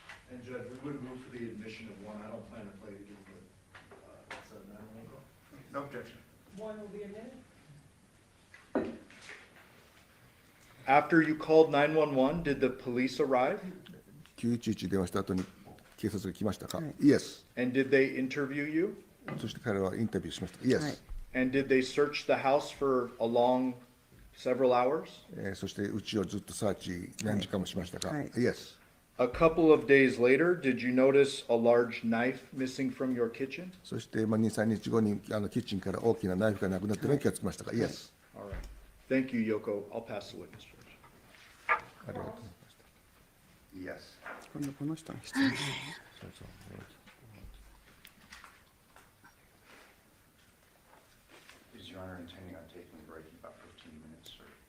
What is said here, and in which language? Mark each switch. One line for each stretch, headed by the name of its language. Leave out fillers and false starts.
English: And Judge, we would move for the admission of one. I don't plan to play again, but it's a 911 call. No objection. After you called 911, did the police arrive?
Japanese: 911電話した後に警察が来ましたか、はい
English: Yes. And did they interview you?
Japanese: そして彼はインタビューしました。
English: Yes.
Japanese: はい
English: And did they search the house for a long, several hours?
Japanese: そしてうちをずっとサーチ何時間もしましたか、はい
English: Yes. A couple of days later, did you notice a large knife missing from your kitchen?
Japanese: そして2、3日後にキッチンから大きなナイフがなくなっているのに気がつきましたか、
English: Yes. All right. Thank you, Yoko. I'll pass the witness, Judge.
Japanese: ありがとうございま
English: Yes.
Japanese: 今度この人の質問す。
English: Is Your Honor intending on taking a break in about 15 minutes, or?